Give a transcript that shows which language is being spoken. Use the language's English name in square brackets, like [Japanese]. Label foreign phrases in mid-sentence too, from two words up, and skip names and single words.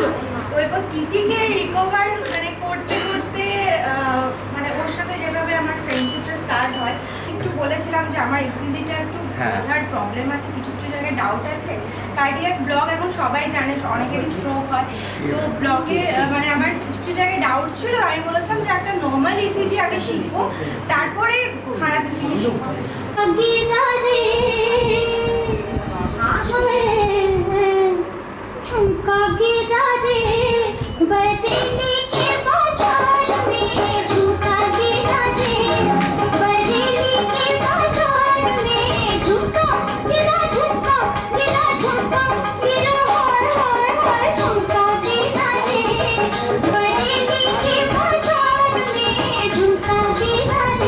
[Bangla] তো এবার তিথিকে রিকভার মানে করতে করতে মানে ওর সাথে যেভাবে আমার ফ্রেন্ডশিপটা স্টার্ট হয়, একটু বলেছিলাম যে আমার এক্সিজিটা একটু বোঝার প্রবলেম আছে, কিছু কিছু জায়গায় ডাউট আছে। [English] cardiac block [Bangla] এখন সবাই জানে, অনেকেরই স্ট্রোক হয়। তো ব্লকের মানে আমার কিছু কিছু জায়গায় ডাউট ছিল। আমি বলেছিলাম যে একটা [English] normal ECG [Bangla] আগে শিখবো, তারপরে খারাপ ইসিজি শিখবো। [Hindi] झुमका गिरा रे बरेली के बाजार में, झुमका गिरा रे बरेली के बाजार में, झुमका गिरा झुमका गिरा झुमका गिरा हाय हाय हाय, झुमका गिरा रे बरेली के बाजार में, झुमका गिरा रे।